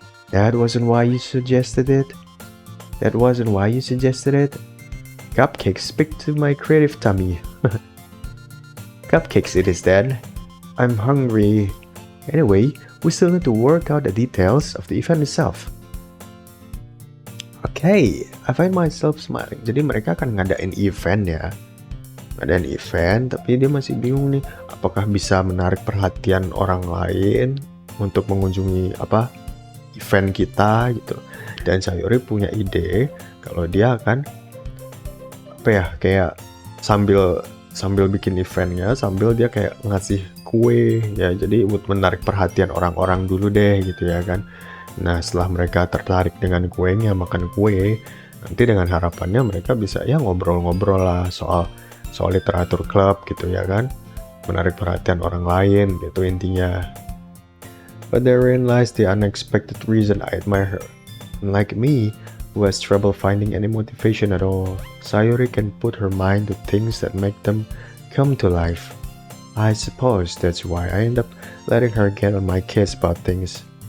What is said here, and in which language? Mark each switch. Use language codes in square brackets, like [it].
[en] That wasn't why you suggested it? Cupcakes speak to my creative tummy. Cupcakes it is then. I'm hungry. Anyway, we still need to work out the details of the event itself. Okay, I find myself smiling. [id] Jadi mereka akan ngadain event ya. Ngadain event, tapi dia masih bingung nih. Apakah bisa menarik perhatian orang lain untuk mengunjungi event kita gitu. Dan Sayori punya ide kalau dia akan kayak sambil bikin eventnya, sambil dia kayak ngasih kue ya, jadi buat menarik perhatian orang-orang dulu deh gitu ya kan. Nah setelah mereka tertarik dengan kuenya, makan kue, nanti dengan harapannya mereka bisa ya ngobrol-ngobrol lah soal literatur club gitu ya kan, menarik perhatian orang lain gitu intinya. [en] But therein lies the unexpected reason I admire her. Unlike me, who has trouble finding any motivation at all, Sayori can put her mind to things that make them come to life. I suppose that's why I end up letting her get on my case about things.